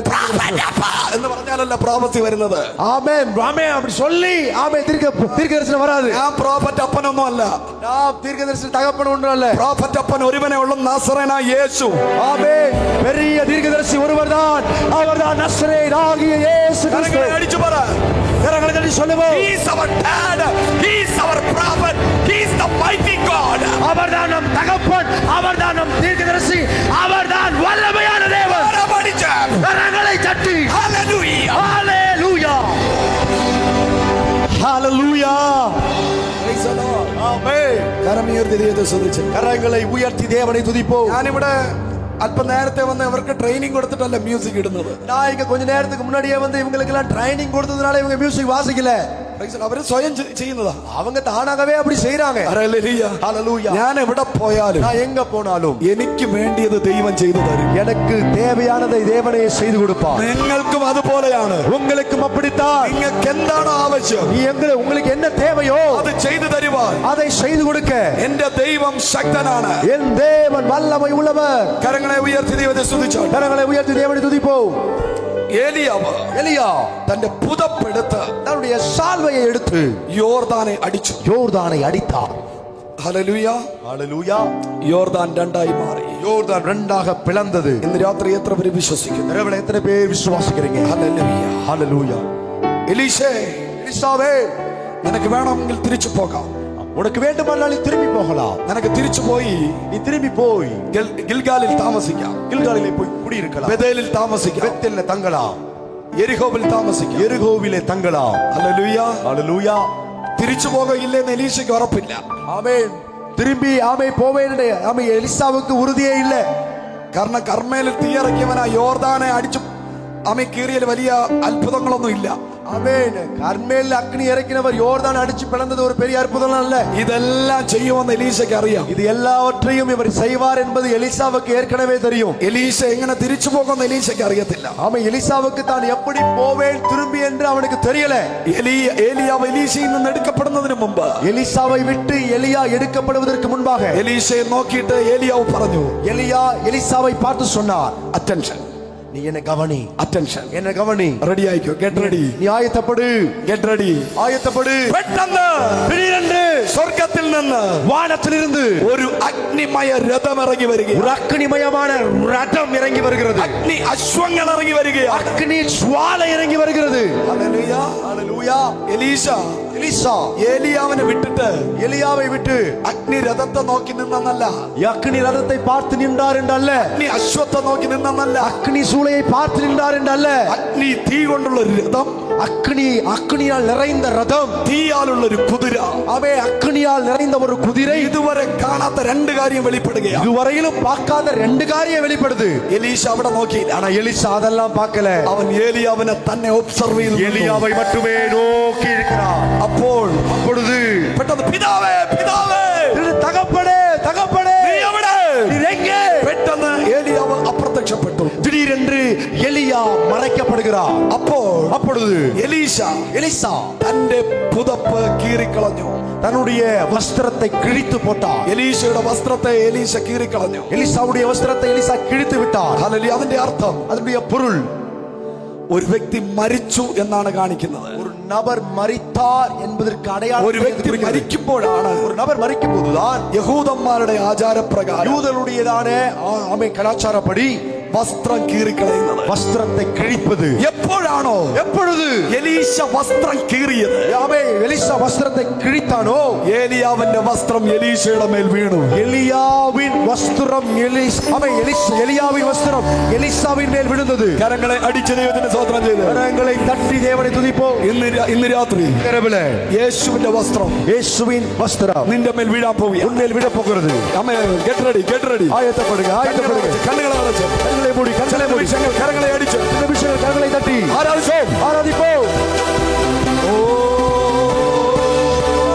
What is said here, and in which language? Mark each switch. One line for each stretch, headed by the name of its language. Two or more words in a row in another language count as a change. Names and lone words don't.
Malayalam: എന്ന് പറഞ്ഞാലല്ല പ്രോഫസി വരുന്നത്. ആമേ ആമേ
Tamil: அப்படி சொல்லி
Malayalam: ആമേ ദീർഘദർശനം വരാது. ഞാൻ പ്രോഫറ്റ് അപ്പനൊന്നും അല്ല. ഞാൻ ദീർഘദർശന തകപ്പൻ ഒന്നുമല്ല. പ്രോഫറ്റ് അപ്പൻ ഒരുവനെ ഉള്ള നസറേനായ യേശു.
Tamil: ആമേ பெரிய தீர்க்கதரிசி ஒருவர்தான், அவர்தான் நசரேயனாகிய இயேசு கிறிஸ்து.
Malayalam: അടിച്ചു പറ,
Tamil: கரங்களை தட்டி சொல்லுவோம்.
English: He is our dad, he is our prophet, he is the mighty God.
Tamil: அவர்தான் நம் தகப்பன், அவர்தான் நம் தீர்க்கதரிசி, அவர்தான் வல்லமையான தேவன். கரங்களை தட்டி Hallelujah, ஹalleluya, ஹalleluya.
English: praise the Lord.
Malayalam: ആമേൻ. കരമുയർത്തി ദൈവത്തെ സ്തുതിച്ച് കരങ്ങളെ ഉയർത്തി ദേവനെ തുതിപ്പോ. ഞാനിവിടെ അല്പം നേരത്തെ വന്ന് അവർക്ക് ട്രെയിനിങ് കൊടുത്തിട്ടല്ല മ്യൂസിക് ഇടുന്നത്.
Tamil: நான் இங்க கொஞ்ச நேரத்துக்கு முன்னாடியே வந்து இவங்களுக்கு எல்லாம் ட்ரைனிங் கொடுத்ததுனால இவங்க மியூசிக் வாசிக்கல.
Malayalam: അവര് സ്വയം ചെയ്യുന്നതാ.
Tamil: அவங்க தானாகவே அப்படி செய்றாங்க. ஹalleluya.
Malayalam: ഞാൻ എവിടെ പോയാലും
Tamil: நான் எங்க போனாலும்
Malayalam: എനിക്ക് വേണ്ടിയത് ദൈവം ചെയ്തു തരും.
Tamil: எனக்கு தேவையானதை தேவனே செய்து கொடுப்பார்.
Malayalam: നിങ്ങൾക്കും അതുപോലെയാണ്.
Tamil: உங்களுக்கும் அப்படித்தான்.
Malayalam: നിങ്ങൾക്ക് എന്താണ് ആവശ്യം,
Tamil: உங்களுக்கு என்ன தேவையோ
Malayalam: അത് ചെയ്തു തരുവാൻ
Tamil: அதை செய்து കൊടുக்க
Malayalam: എന്റെ ദൈവം ശക്തനാണ്.
Tamil: என் தேவன் வல்லமை உள்ளவர்.
Malayalam: കരങ്ങളെ ഉയർത്തി ദൈവത്തെ സ്തുതിച്ചോ.
Tamil: கரங்களை உயர்த்தி தேவனை துதிப்போம்.
Malayalam: എലിയാ തന്റെ പുതപ്പെടുത്ത്
Tamil: தன்னுடைய சால்வையை எடுத்து
Malayalam: യോർദാനെ അടിച്ചു.
Tamil: யோர்தானை அடித்தார்.
Malayalam: ഹല്ലേലൂയ,
Tamil: ஹalleluya.
Malayalam: യോർദാൻ രണ്ടായി മാറി.
Tamil: யோர்தான் ரெண்டாக பிளந்தது.
Malayalam: ഇന്ന് രാത്രി എത്ര പേര് വിശ്വസിക്കുന്നു?
Tamil: இரவுல எத்தனை பேர் விசுவாசிக்கிறீங்க?
Malayalam: ഹല്ലേലൂയ,
Tamil: ஹalleluya.
Malayalam: എലീശേ,
Tamil: எலிசாவே,
Malayalam: നിനക്ക് വേണമെങ്കിൽ തിരിച്ചു പോകാം.
Tamil: உனக்கு வேண்டுமானால் நீ திரும்பி போகலாம்.
Malayalam: നിനക്ക് തിരിച്ചു പോയി
Tamil: நீ திரும்பி போய்
Malayalam: ഗിൽഗാലിൽ താമസിക്കാം,
Tamil: கில்காலிலே போய் குடியிருக்கலாம்.
Malayalam: ബേഥേലിൽ താമസിക്കാം,
Tamil: பெத்தேல்ல தங்கலாம்,
Malayalam: യെരിഹോവിൽ താമസിക്കാം.
Tamil: எரிகோவிலே தங்கலாம்.
Malayalam: ഹല്ലേലൂയ.
Tamil: ஹalleluya.
Malayalam: തിരിച്ചു പോകയില്ലെന്ന് എലീശയ്ക്ക് ഉറപ്പില്ല.
Tamil: ஆமென். திரும்பி ஆமை போவேன் ஆமை எலிசாவுக்கு உறுதியே இல்ல.
Malayalam: കാരണം കർമ്മേലിൽ തീയിറക്കിയവനാ യോർദാനെ അടിച്ചു ആമേ കീറിയൽ വലിയ അത്ഭുതങ്ങളൊന്നും ഇല്ല.
Tamil: ஆமென். கர்மேல் அக்னி இறக்கினவர் யோர்தான் அடிச்சு பிளந்தது ஒரு பெரிய அற்புதம் அல்ல.
Malayalam: ഇതെല്ലാം ചെയ്യുമെന്ന് എലീശയ്ക്ക് അറിയാം.
Tamil: இது எல்லாவற்றையும் இவர் செய்வார் என்பது எலிசாவுக்கு ஏற்கனவே தெரியும்.
Malayalam: എലീശ എങ്ങനെ തിരിച്ചു പോകുമെന്ന് എലീശയ്ക്ക് അറിയത്തില്ല.
Tamil: ஆமை எலிசாவுக்கு தான் எப்படி போவேன் திரும்பி என்று அவனுக்கு தெரியல.
Malayalam: ഏലിയാവ് എലീശയിൽ നിന്ന് എടുക്കപ്പെടുന്നതിന് മുമ്പ്,
Tamil: எலிசாவை விட்டு எலியா எடுக்கப்படுவதற்கு முன்பாக
Malayalam: എലീശയെ നോക്കിയിട്ട് ഏലിയാവ് പറഞ്ഞു,
Tamil: எலியா எலிசாவை பார்த்து சொன்னார்,
Malayalam: അറ്റൻഷൻ,
Tamil: நீ என்ன கவனி,
Malayalam: അറ്റൻഷൻ,
Tamil: என்ன கவனி,
Malayalam: റെഡി ആയിക്കോ,
English: get ready,
Tamil: நீ ஆயத்தப்படு,
English: get ready,
Tamil: ஆயத்தப்படு.
Malayalam: പെട്ടെന്ന്
Tamil: திடீரென்று
Malayalam: സ്വർഗത്തിൽ നിന്ന്
Tamil: வானத்திலிருந்து
Malayalam: ഒരു അഗ്നിമയ രഥം ഇറങ്ങി
Tamil: ஒரு
Malayalam: വരികയാണ്.
Tamil: அக்னிமயமான ரதம் இறங்கி வருகிறது.
Malayalam: അഗ്നി അശ്വങ്ങൾ ഇറങ്ങി വരികയാണ്.
Tamil: அக்னி ஜுவாலை இறங்கி வருகிறது.
Malayalam: ഹല്ലേലൂയ,
Tamil: ஹalleluya.
Malayalam: എലീശ
Tamil: எலிசா
Malayalam: ഏലിയാവിനെ വിട്ടിട്ട്
Tamil: எலியாவை விட்டு
Malayalam: അഗ്നി രഥത്തെ നോക്കി നിന്നല്ല,
Tamil: அக்னி ரதத்தை பார்த்து நின்றார் என்றல்ல,
Malayalam: അഗ്നി അശ്വത്തെ നോക്കി നിന്നല്ല,
Tamil: அக்னி சூளையை பார்த்து நின்றார் என்றல்ல,
Malayalam: അഗ്നി തീ കൊണ്ടുള്ള ഒരു രഥം,
Tamil: அக்னியால் நிறைந்த ரதம்,
Malayalam: തീയാലുള്ള ഒരു കുതിര,
Tamil: அவே அக்னியால் நிறைந்த ஒரு குதிரை.
Malayalam: ഇതുവരെ കാണാത്ത രണ്ട് കാര്യം വെളിപ്പെടുകയാണ്.
Tamil: இதுவரையிலும் பார்க்காத ரெண்டு காரியம் வெளிப்படுது.
Malayalam: എലീശ അവിടെ നോക്കിയില്ല.
Tamil: ஆனா எலிசா அதெல்லாம் பார்க்கல.
Malayalam: അവൻ ഏലിയാവിനെ തന്നെ ഒബ്സർവ് ചെയ്തു.
Tamil: எலியாவை மட்டுமே நோக்கி இருக்கிறார். அப்பொழுது
Malayalam: പെട്ടെന്ന് പിതാവേ, പിതാവേ,
Tamil: தகப்பனே, தகப்பனே,
Malayalam: നീ എവിടെ?
Tamil: நீர் எங்கே?
Malayalam: പെട്ടെന്ന് ഏലിയാവ് അപ്രത്യക്ഷപ്പെട്ടു.
Tamil: திடீரென்று எலியா மறைக்கப்படுகிறார். அப்பொழுது எலிசா
Malayalam: തന്റെ പുതപ്പ് കീറിക്കളഞ്ഞു.
Tamil: தன்னுடைய வஸ்திரத்தை கிழித்து போட்டார்.
Malayalam: എലീശയുടെ വസ്ത്രത്തെ എലീശ കീറിക്കളഞ്ഞു.
Tamil: எலிசாவுடைய வஸ்திரத்தை எலிசா கிழித்து விட்டார்.
Malayalam: ഹല്ലേലൂയ. അതിന്റെ അർത്ഥം,
Tamil: அதனுடைய பொருள்,
Malayalam: ഒരു വ്യക്തി മരിച്ചു എന്നാണ് കാണിക്കുന്നത്.
Tamil: ஒரு நபர் மரித்தார் என்பதற்கு அடையாளம்.
Malayalam: ഒരു വ്യക്തി മരിക്കുമ്പോഴാണ്,
Tamil: ஒரு நபர் மரிக்கும் போதுதான்
Malayalam: യഹൂദന്മാരുടെ ആചാരപ്രകാരം
Tamil: யூதருடையதான ஆமை கலாச்சாரப்படி
Malayalam: വസ്ത്രം കീറിക്കളയുന്നത്,
Tamil: வஸ்திரத்தை கிழிப்பது.
Malayalam: എപ്പോഴാണോ,
Tamil: எப்பொழுது
Malayalam: എലീശ വസ്ത്രം കീറിയത്,
Tamil: ஆமை எலிசா வஸ்திரத்தை கிழித்தானோ,
Malayalam: ഏലിയാവിന്റെ വസ്ത്രം എലീശയുടെ മേൽ വീണു.
Tamil: எலியாவின் வஸ்திரம் எலியாவின் வஸ்திரம் எலிசாவின் மேல் விழுந்தது.
Malayalam: കരങ്ങളെ അടിച്ച് ദൈവത്തിന് സ്തോത്രം ചെയ്ത്
Tamil: கரங்களை தட்டி தேவனை துதிப்போம்.
Malayalam: ഇന്ന് രാത്രി
Tamil: இரவுல
Malayalam: യേശുവിന്റെ വസ്ത്രം
Tamil: இயேசுவின் வஸ்திரம்
Malayalam: നിന്റെ മേൽ വീഴാൻ പോവുകയാണ്.
Tamil: உன்மேல் விழ போகிறது.
English: get ready, get ready.
Tamil: ஆயத்தப்படுங்க, ஆயத்தப்படுங்க.
Malayalam: കണ്ണുകളെ അടച്ച്,
Tamil: கண்களை மூடி, கண்களை மூடி,
Malayalam: കരങ്ങളെ അടിച്ച്
Tamil: கரங்களை தட்டி
Malayalam: ആരാധിച്ചോ,
Tamil: ஆராதிப்போம். ഓ